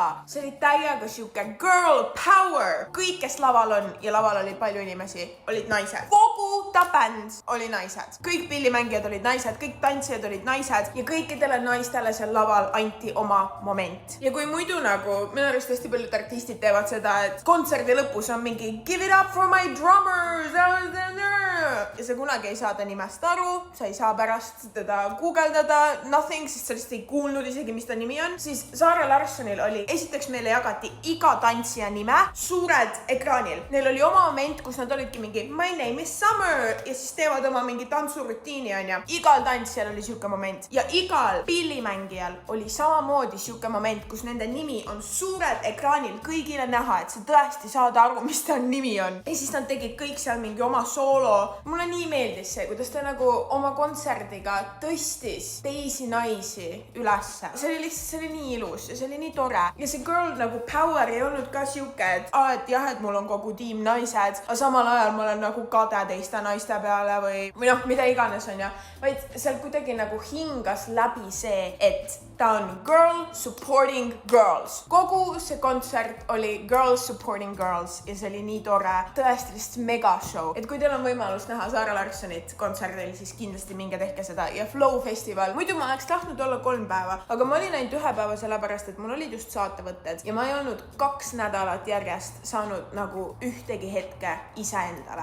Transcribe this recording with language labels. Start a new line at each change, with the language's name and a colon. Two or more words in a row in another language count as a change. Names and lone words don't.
Estonian: See oli täiega siuke
English: girl power.
Estonian: Kõik, kes laval on ja laval oli palju inimesi, olid naised. Kogu ta bänd oli naised. Kõik pillimängijad olid naised, kõik tantsijad olid naised ja kõikidele naistele seal laval anti oma moment. Ja kui muidu nagu, minu arust hästi paljud artistid teevad seda, et kontserdi lõpus on mingi
English: give it up for my drummers
Estonian: ja sa kunagi ei saa ta nimest aru, sa ei saa pärast teda guugeldada, nothing, sest sa lihtsalt ei kuulnud isegi, mis ta nimi on, siis Zara Larssonil oli, esiteks meile jagati iga tantsija nime suured ekraanil. Neil oli oma moment, kus nad olidki mingi
English: my name is Summer
Estonian: ja siis teevad oma mingi tantsurutiini on ja igal tantsijal oli siuke moment ja igal pillimängijal oli samamoodi siuke moment, kus nende nimi on suured ekraanil kõigile näha, et sa tõesti saad aru, mis ta nimi on. Ja siis nad tegid kõik seal mingi oma soolo. Mulle nii meeldis see, kuidas ta nagu oma kontserdiga tõstis teisi naisi ülesse. See oli lihtsalt, see oli nii ilus ja see oli nii tore. Ja see girl nagu power ei olnud ka siuke, et jah, et mul on kogu tiim naised, aga samal ajal ma olen nagu kade teiste naiste peale või noh, mida iganes on ja vaid seal kuidagi nagu hingas läbi see, et ta on
English: girl supporting girls.
Estonian: Kogu see kontsert oli
English: girls supporting girls
Estonian: ja see oli nii tore. Tõesti lihtsalt mega show. Et kui teil on võimalus näha Zara Larssonit kontserdil, siis kindlasti minge tehke seda. Ja Flow festival. Muidu ma oleks tahtnud olla 3 päeva, aga ma olin ainult 1 päeva sellepärast, et mul olid just saatevõtted ja ma ei olnud 2 nädalat järjest saanud nagu ühtegi hetke iseendale.